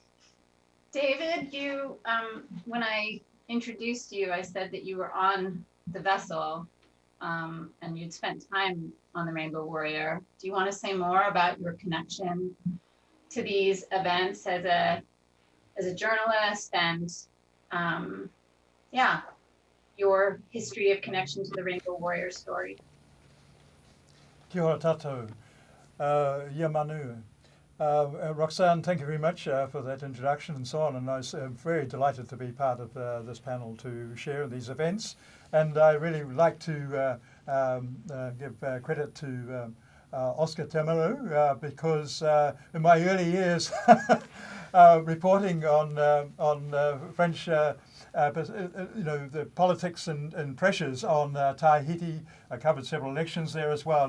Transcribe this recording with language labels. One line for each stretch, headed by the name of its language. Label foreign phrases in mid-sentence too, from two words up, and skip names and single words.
English: David, you when I introduced you, I said that you were on the vessel and you'd spent time on the Rainbow Warrior. Do you want to say more about your connection to these events as a journalist and your history of connection to the Rainbow Warrior story?
Māori: Kia ora tātou, ia manu.
English: Roxanne, thank you very much for that introduction and so on, and I was very delighted to be part of this panel to share these events. And I really would like to give credit to Oscar Temaru because in my early years reporting on French, the politics and pressures on Tahiti, I covered several elections there as well.